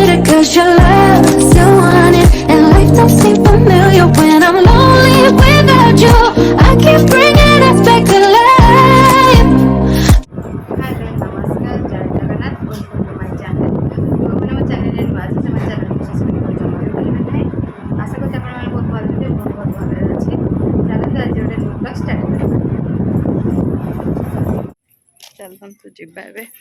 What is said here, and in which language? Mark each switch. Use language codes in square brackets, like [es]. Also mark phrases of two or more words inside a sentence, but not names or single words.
[en] 'cause your love still want it, and life don't seem familiar when I'm lonely without you. I keep bringing us back to life. [or] ହ୍ୟାଲୋ ନମସ୍କାର ଜୟ ଜଗନ୍ନାଥ [en] welcome to my channel [or] ଆପଣ ଆମ ଚ୍ୟାନେଲରେ ନୂଆ ଅଛନ୍ତି ଆମ ଚ୍ୟାନେଲକୁ ସବସ୍କ୍ରାଇବ୍ କରି ଜମା ବି ଭୁଲିବେ ନାହିଁ। ଆଶା କରୁଛି ଆପଣମାନେ ବହୁତ ଭଲ ଥିବେ। ମୁଁ ବହୁତ ଭଲରେ ଅଛି। ଚାଲନ୍ତୁ ଆଜି ଗୋଟେ ନୂଆ ବ୍ଲଗ୍ ଷ୍ଟାର୍ଟ କରିବା। ଚାଲନ୍ତୁ ଯିବା ଏବେ।